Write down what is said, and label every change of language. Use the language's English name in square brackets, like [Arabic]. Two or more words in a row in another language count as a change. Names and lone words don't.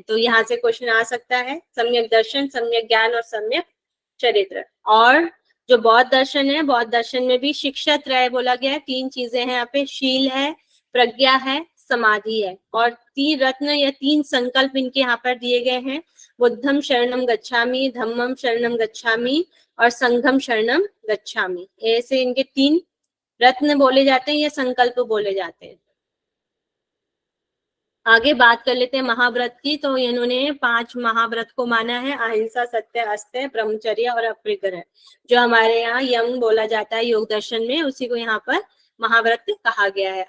[Hindi] तो यहाँ से क्वेश्चन आ सकता है, सम्यक दर्शन, सम्यक ज्ञान और सम्यक चरित्र। और जो बौद्ध दर्शन है, बौद्ध दर्शन में भी शिक्षा त्रय बोला गया है, 3 चीजें हैं यहाँ पे, शील है, प्रज्ञा है, समाधि है। और 3 रत्न या 3 संकल्प इनके यहाँ पर दिए गए हैं, [Pali] बुद्धम शरणम गच्छामि, धम्मम शरणम गच्छामि और संघम शरणम गच्छामि, [Hindi] ऐसे इनके 3 रत्न बोले जाते हैं या संकल्प बोले जाते हैं। आगे बात कर लेते हैं महाव्रत की। तो इन्होंने 5 महाव्रत को माना है, अहिंसा, सत्य, अस्तेय, ब्रह्मचर्य और अपरिग्रह। जो हमारे यहाँ यम बोला जाता है योग दर्शन में, उसी को यहाँ पर महाव्रत कहा गया है।